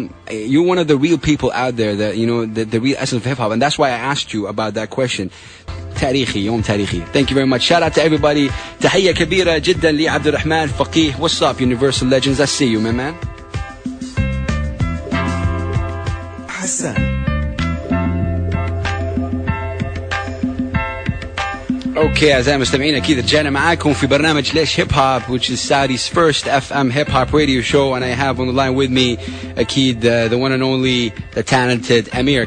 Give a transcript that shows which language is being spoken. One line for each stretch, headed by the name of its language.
English: You're one of the real people out there that the real essence of hip hop, and that's why I asked you about that question.
Arabic: تاريخي يوم تاريخي.
English: Thank you very much. Shout out to everybody.
Arabic: تحية كبيرة جدا لعبد الرحمن فقيه.
English: What's up, Universal Legends? I see you, my man.
Arabic: حسن. اوكي اعزائي المستمعين، اكيد رجعنا معاكم في برنامج ليش هيب هوب,
English: which is Saudi's first FM hip hop radio show, and I have on the line with me
Arabic: اكيد
English: the one and only, the talented Amir.